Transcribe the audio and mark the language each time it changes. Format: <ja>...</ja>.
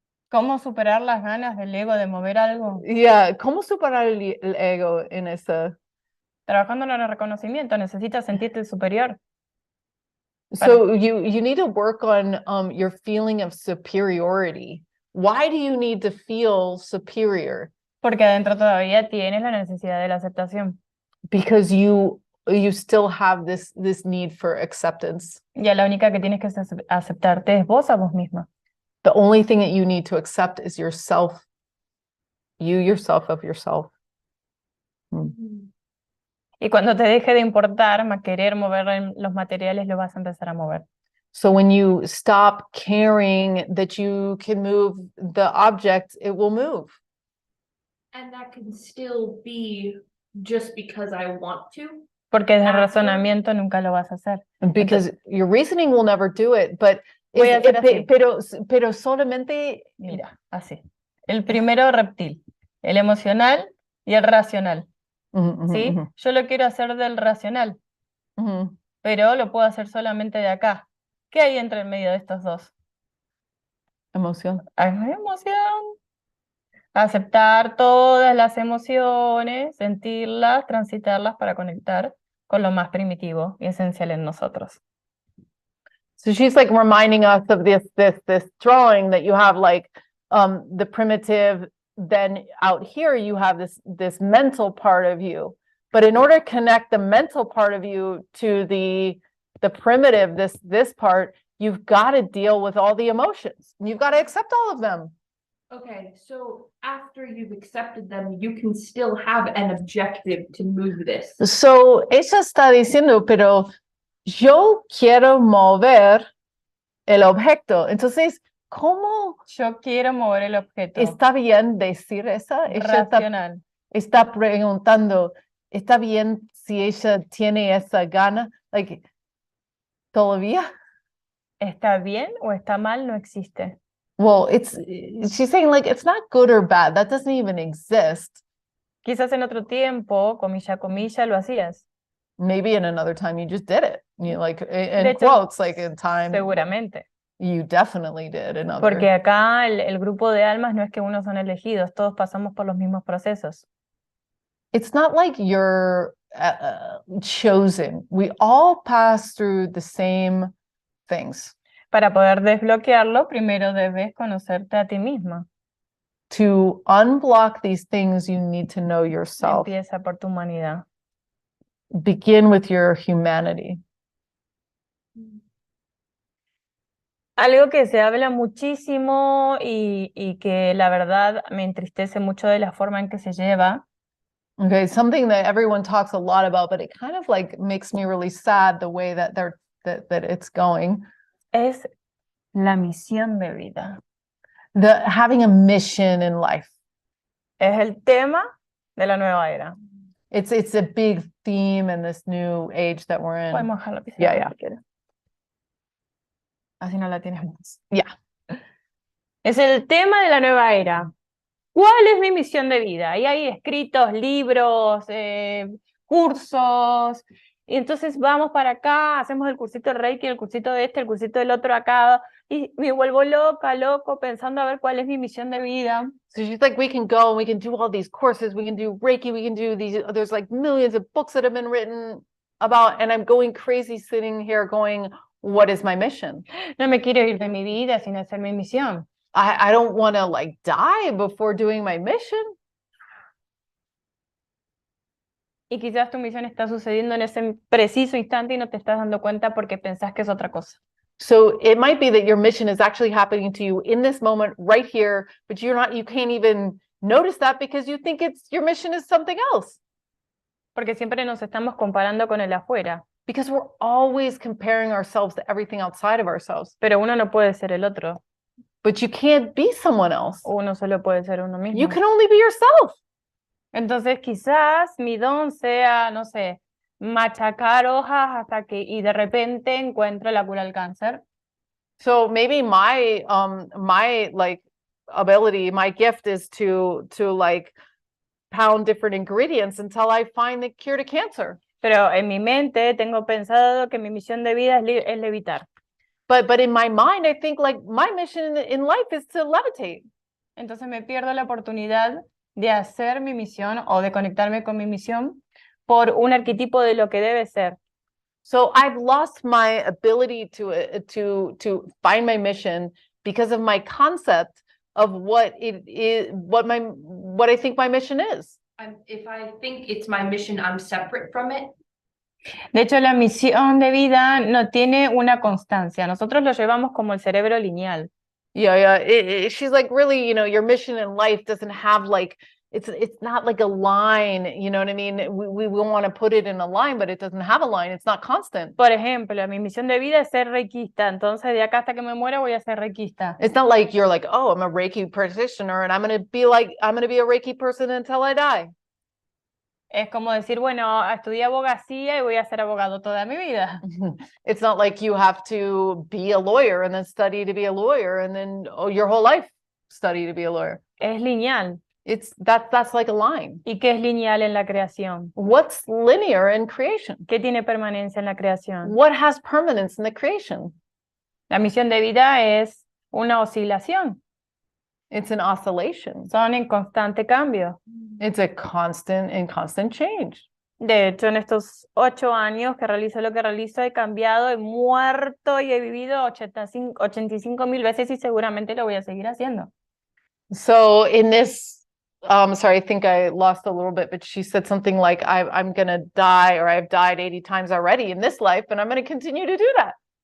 <es>¿Cómo superar las ganas del ego de mover algo? Yeah, ¿cómo superar el ego en esa? Trabajando en el reconocimiento, necesitas sentirte superior.</es> <en>So you need to work on your feeling of superiority. Why do you need to feel superior?</en> <es>Porque adentro todavía tienes la necesidad de la aceptación.</es> <en>Because you still have this need for acceptance.</en> <es>Ya la única que tienes que aceptarte es vos a vos misma.</es> <en>The only thing that you need to accept is yourself. You yourself of yourself.</en> <es>Y cuando te deje de importar, querer mover los materiales, lo vas a empezar a mover.</es> <en>So when you stop caring that you can move the object, it will move. And that can still be just because I want to.</en> <es>Porque desde el</es> <en>After-</en> <es>razonamiento nunca lo vas a hacer.</es> <en>Because your reasoning will never do it, but</en> <es>Voy a hacer así. pero solamente Mira, así. El primero reptil, el emocional y el racional. ¿Sí? Yo lo quiero hacer del racional, pero lo puedo hacer solamente de acá. ¿Qué hay entre el medio de estos dos? Emoción. Hay emoción. Aceptar todas las emociones, sentirlas, transitarlas para conectar con lo más primitivo y esencial en nosotros.</es> <en>So she's like reminding us of this drawing that you have like the primitive, then out here you have this mental part of you. But in order to connect the mental part of you to the primitive, this part, you've got to deal with all the emotions. You've got to accept all of them. Okay, so after you've accepted them, you can still have an objective to move this.</en> <es>So ella está diciendo, pero yo quiero mover el objeto. Entonces, ¿cómo Yo quiero mover el objeto. está bien decir esa? Ella Racional. está preguntando, ¿está bien si ella tiene esa gana? Like, ¿todavía? ¿Está bien o está mal? No existe.</es> <en>Well, she's saying like, it's not good or bad. That doesn't even exist.</en> <es>Quizás en otro tiempo, comilla a comilla, lo hacías.</es> <en>Maybe in another time you just did it. You like, in</en> <es>De hecho,</es> <en>quotes, like in time.</en> <es>Seguramente.</es> <en>You definitely did. In other.</en> <es>Porque acá el grupo de almas no es que unos son elegidos, todos pasamos por los mismos procesos.</es> <en>It's not like you're chosen. We all pass through the same things.</en> <es>Para poder desbloquearlo, primero debes conocerte a ti misma.</es> <en>To unblock these things, you need to know yourself.</en> <es>Empieza por tu humanidad.</es> <en>Begin with your humanity.</en> <es>Algo que se habla muchísimo y que la verdad me entristece mucho de la forma en que se lleva.</es> <en>Okay, something that everyone talks a lot about, but it kind of like makes me really sad the way that that it's going.</en> <es>Es la misión de vida.</es> <en>Having a mission in life.</en> <es>Es el tema de la nueva era.</es> <en>It's a big theme in this new age that we're in.</en> <es>Podemos dejar la pizarra</es> <en>Yeah, yeah.</en> <es>si quieres. Así no la tienes más.</es> <en>Yeah.</en> <es>Es el tema de la nueva era. ¿Cuál es mi misión de vida? Y hay escritos, libros, cursos. Y entonces vamos para acá, hacemos el cursito del Reiki, el cursito de este, el cursito del otro acá. Y me vuelvo loco, pensando a ver cuál es mi misión de vida.</es> <en>So she's like, we can go and we can do all these courses, we can do Reiki, we can do these, there's like millions of books that have been written about, and I'm going crazy sitting here going, what is my mission?</en> <es>No me quiero ir de mi vida sin hacer mi misión.</es> <en>I don't want to like die before doing my mission.</en> <es>Y quizás tu misión está sucediendo en ese preciso instante y no te estás dando cuenta porque pensás que es otra cosa.</es> <en>So it might be that your mission is actually happening to you in this moment right here, but you can't even notice that because you think your mission is something else.</en> <es>Porque siempre nos estamos comparando con el afuera,</es> <en>Because we're always comparing ourselves to everything outside of ourselves.</en> <es>pero uno no puede ser el otro,</es> <en>But you can't be someone else.</en> <es>uno solo puede ser uno</es> <en>You</en> <es>mismo.</es> <en>can only be yourself.</en> <es>Entonces quizás mi don sea, no sé, machacar hojas hasta que y de repente encuentro la cura al cáncer.</es> <en>So maybe my like ability, my gift is to like pound different ingredients until I find the cure to cancer.</en> <es>Pero en mi mente tengo pensado que mi misión de vida es levitar.</es> <en>But in my mind, I think like my mission in life is to levitate.</en> <es>Entonces me pierdo la oportunidad de hacer mi misión o de conectarme con mi misión por un arquetipo de lo que debe ser.</es> <en>So I've lost my ability to find my mission because of my concept of what it is, what I think my mission is. If I think it's my mission, I'm separate from it.</en> <es>De hecho, la misión de vida no tiene una constancia. Nosotros lo llevamos como el cerebro lineal.</es> <en>Yeah. She's like, really, your mission in life doesn't have like, it's not like a line, you know what I mean? We want to put it in a line, but it doesn't have a line. It's not constant.</en> <es>Por ejemplo, mi misión de vida es ser reikista. Entonces, de acá hasta que me muera voy a ser reikista.</es> <en>It's not like you're like, oh, I'm a Reiki practitioner and I'm going to be a Reiki person until I die.</en> <es>Es como decir, bueno, estudié abogacía y voy a ser abogado toda mi vida.</es> <en>It's not like you have to be a lawyer and then study to be a lawyer and then your whole life study to be a lawyer.</en> <es>Es lineal.</es> <en>That's like a line.</en> <es>¿Y qué es lineal en la creación?</es> <en>What's linear in creation?</en> <es>¿Qué tiene permanencia en la creación?</es> <en>What has permanence in the creation?</en> <es>La misión de vida es una oscilación.</es> <en>It's an oscillation.</en> <es>Son en constante cambio.</es> <en>It's a constant change.</en> <es>De hecho, en estos 8 años que realizo lo que realizo, he cambiado, he muerto y he vivido 85,000 veces y seguramente lo voy a seguir haciendo.</es> <en>So in this, sorry, I think I lost a little bit, but she said something like, I'm going to die, or I've died 80 times already in this life, and I'm going to continue to do that.</en>